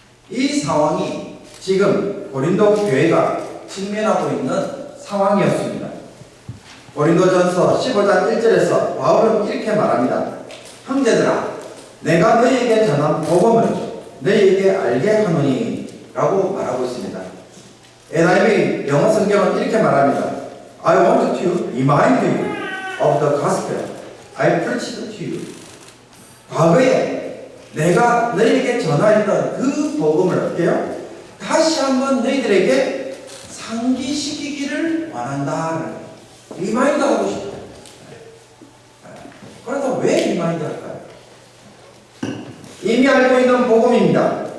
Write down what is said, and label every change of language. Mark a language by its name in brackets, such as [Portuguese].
[Korean] 이 상황이 지금 고린도 교회가 직면하고 있는 상황이었습니다. 고린도전서 15장 1절에서 바울은 이렇게 말합니다. 형제들아, 내가 너희에게 전한 복음을 너희에게 알게 하노니 라고 말하고 있습니다. NIV 영어 성경은 이렇게 말합니다. [English] I want to remind you of the gospel I preached to you. [Korean] 과거에 내가 너희에게 전하였던 그 복음을 어때요? 다시 한번 너희들에게 상기시키기를 원한다. 리마인드 하고 싶어요. 그러다 왜 리마인드 할까요? 이미 알고 있는 복음입니다.